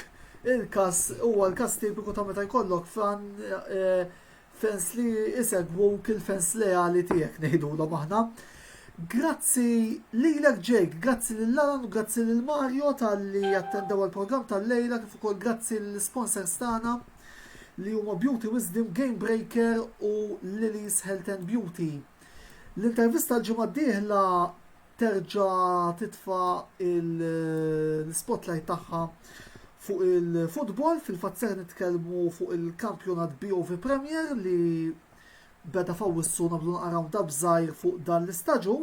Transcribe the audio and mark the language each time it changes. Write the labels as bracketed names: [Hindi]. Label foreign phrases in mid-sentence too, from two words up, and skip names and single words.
[Maltese] Il-kas huwa l-kas tipiku ta' meta jkollok fans li isegwuk il-fans leali tiegħek ngħidulhom aħna. Grazzi lilek Jake, grazzi lil-Alan u grazzi lil-Mario tal-li attendew għal-programm tal-lejla kif ukoll grazzi l-sponsors tagħna li huma Beauty Wisdom, Game Breaker u Lily's Health and Beauty. L-intervista l-ġimgħa d-dieħla terġa' titfa' il-spotlight tagħha fuq il-futbol, fil-fatt ser nitkellmu fuq il-kampjonat BOV Premier li beda fawissu nabdu naqraw dabżajr fuq dan l-istaġun.